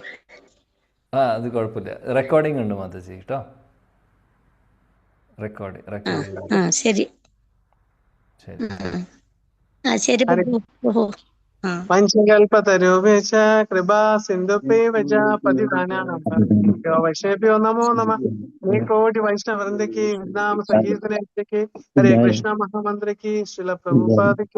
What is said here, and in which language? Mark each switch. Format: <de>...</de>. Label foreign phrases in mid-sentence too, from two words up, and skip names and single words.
<ml>അത് കുഴപ്പമില്ല, റെക്കോർഡിംഗ് ഉണ്ട് മാതാജി കേട്ടോ. റെക്കോർഡിംഗ്. ശരി ശരി പ്രഭു.</ml> <sa>പഞ്ചകൽപതരൂപേശ കൃപാ സിന്ധുപേവച പതിതാനാം വൈഷ്ണവേഭ്യോ നമോ നമഃ.</sa> <hi>कोटि वैष्णववृंद की नाम संकीर्तन की हरे कृष्णा महामंत्र की श्रील प्रभुपाद की</hi>